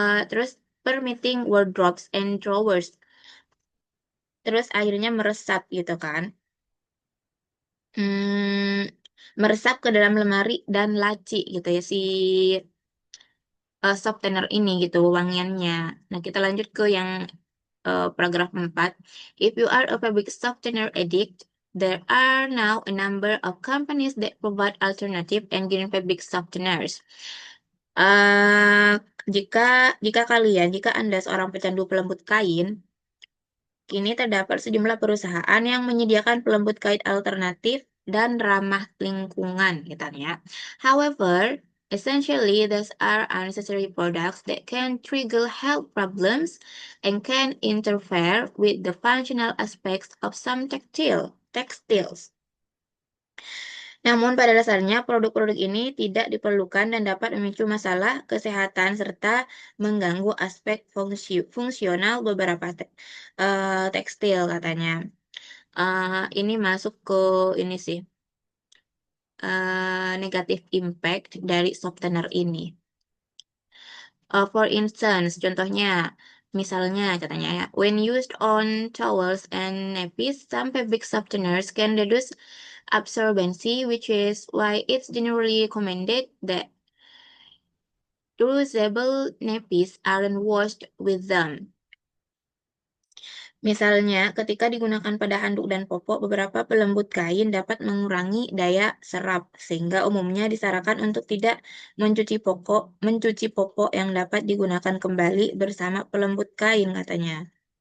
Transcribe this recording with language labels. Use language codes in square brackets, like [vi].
[en] Terus permitting wardrobes and drawers. [id] Terus akhirnya meresap gitu kan. Meresap ke dalam lemari dan laci gitu ya si softener ini gitu wangiannya. Nah, kita lanjut ke yang paragraf 4. [en] If you are a fabric softener addict, there are now a number of companies that provide alternative and green fabric softeners. [id] Uh, jika Anda seorang pecandu pelembut kain, kini terdapat sejumlah perusahaan yang menyediakan pelembut kain alternatif dan ramah lingkungan, katanya. [en] However, essentially, these are unnecessary products that can trigger health problems and can interfere with the functional aspects of some textiles. [id] Namun pada dasarnya produk-produk ini tidak diperlukan dan dapat memicu masalah kesehatan serta mengganggu aspek fungsional beberapa tekstil, katanya. Ini masuk ke ini sih negatif impact dari softener ini. [en] For instance, [id] contohnya, misalnya katanya ya, [en] when used on towels and nappies, some fabric softeners can reduce absorbency, which is why it's generally recommended that reusable nappies aren't washed with them. [id] Misalnya, ketika digunakan pada handuk dan popok, beberapa pelembut kain dapat mengurangi daya serap, sehingga umumnya disarankan untuk tidak mencuci popok yang dapat digunakan kembali bersama pelembut kain, katanya.